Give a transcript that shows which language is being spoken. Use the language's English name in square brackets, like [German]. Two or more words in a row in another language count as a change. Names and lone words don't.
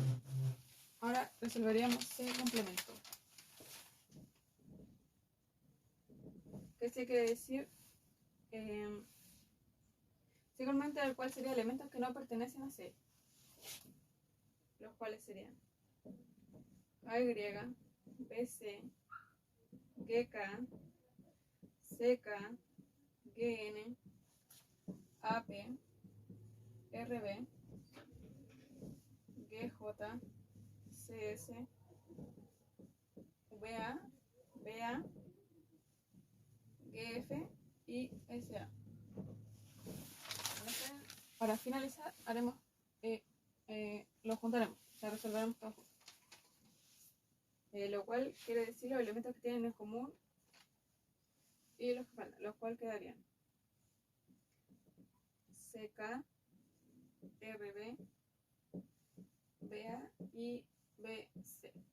[Spanish] Ahora resolveríamos C complemento. ¿Qué se quiere decir? C complemento, del cual serían elementos que no pertenecen a C, los cuales serían AY, BC, GK, CK, GN, AP, RB, GJ, CS, VA, BA, GF y SA. Para finalizar, haremos lo juntaremos, o sea, resolveremos todo junto. Lo cual quiere decir los elementos que tienen en común y los que faltan, los cuales quedarían CK, RB, BA y BC.